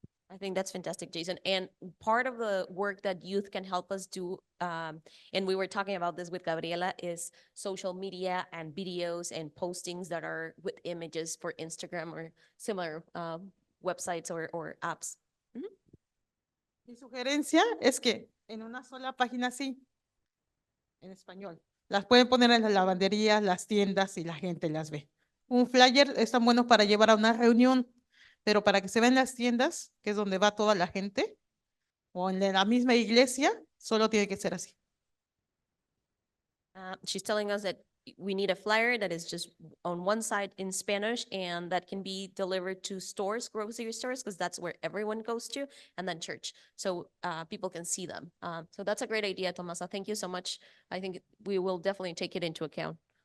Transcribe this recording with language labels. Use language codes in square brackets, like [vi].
[en] I think that's fantastic, Jason. And part of the work that youth can help us do, and we were talking about this with Gabriela, is social media and videos and postings that are with images for Instagram or similar websites or apps. [es] Mi sugerencia es que en una sola página así, en español, las pueden poner en las lavanderías, las tiendas y la gente las ve. Un flyer están buenos para llevar a una reunión, pero para que se vean las tiendas, que es donde va toda la gente, o en la misma iglesia, solo tiene que ser así. [en] She's telling us that we need a flyer that is just on one side in Spanish and that can be delivered to stores, grocery stores, because that's where everyone goes to, and then church, so people can see them. So that's a great idea, Tomasa. Thank you so much. I think we will definitely take it into account.